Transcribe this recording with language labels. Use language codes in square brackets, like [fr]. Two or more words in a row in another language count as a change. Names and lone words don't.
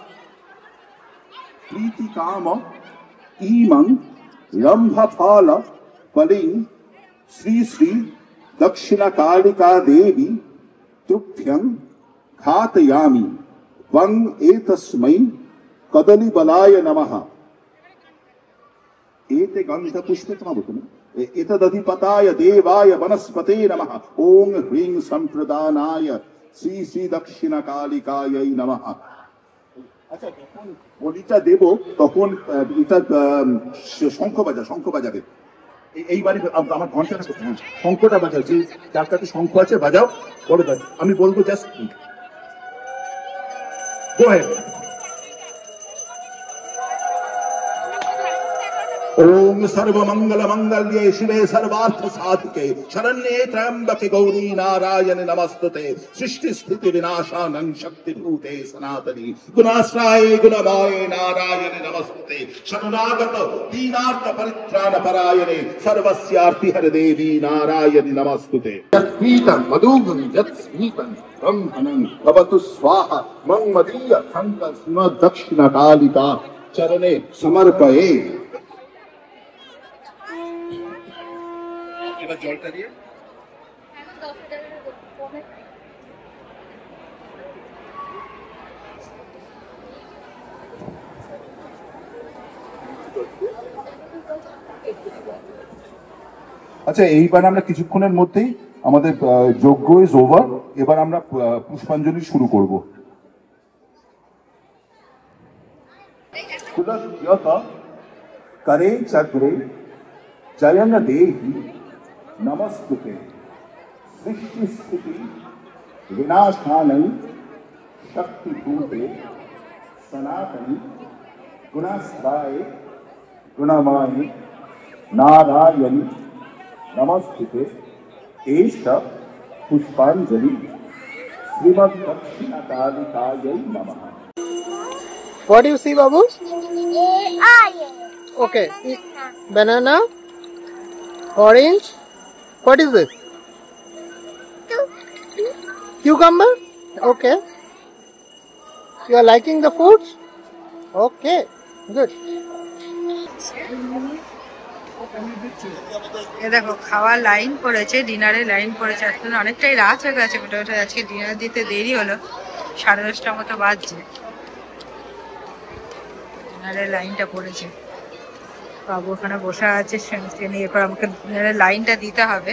[sa] प्रीति काम ईमं रंभफल बलिं श्री श्री दक्षिणा कालिका देवी तुभ्यं घातयामि वं एतस्मै कदली बलाय नमः। एते गंध पुष्पे एतदधिपताय देवाय वनस्पते नमः। ओं ह्रीं संप्रदानाय श्री श्री दक्षिणा कालिकायै नमः। [bn] আচ্ছা যখন বলিটা দেব তখন এটা শঙ্খ বাজাবে এইবারে আমার ঘন্টাটা শঙ্খটা বাজাও, যে যার কাছে শঙ্খ আছে বাজাও, বলে দাও, আমি বলবো [en] just go ahead. [sa] ओम सर्वमंगल मंगल्ये शिवे सर्वार्थ साधिके शरण्ये त्र्यंबके गौरी नारायणे नमस्तुते। सृष्टि स्थिति विनाशानं शक्ति भूते सनातनी गुणाश्राये गुणमाये नारायणे नमस्तुते। शरणागत दीनार्थ परित्राण परायणे सर्वस्यार्ति हर देवी नारायणे नमस्तुते। यत्पीतं मधुगं यत्स्मीतं ब्रह्मणं भवतु स्वाहा। मं मदीय शंकर श्रीमद् दक्षिणा कालिका चरणे समर्पये। [bn] জলটা দিয়ে আচ্ছা, এইবার আমরা কিছুক্ষণের মধ্যেই আমাদের যজ্ঞ [en] is over. [bn] এবার আমরা পুষ্পাঞ্জলি শুরু করব। [sa] करे चक्रे जयन देहि नमस्तुते। सृष्टि स्थिति विनाशानै शक्तिभूते सनातनी गुणाश्राय गुणमाये नारायणी नमस्तुते। एष पुष्पांजलि श्रीमद् दक्षिणा कालिकायै नमः। [en] What do you see, Babu? Okay. Banana. Orange. What is this? Cucumber. Okay. You are liking the foods? Okay. Good. [bn] দেখো খাওয়ার লাইন পড়েছে, ডিনারের লাইন পড়েছে। এখন অনেকটাই রাত হয়ে গেছে, মোটামুটি আজকে ডিনার দিতে দেরি হলো, 10:30টার মতো বাজছে। ডিনারের লাইনটা পড়েছে, বাবু ওখানে বসে আছে, এরপর আমাকে ডিনারের লাইনটা দিতে হবে।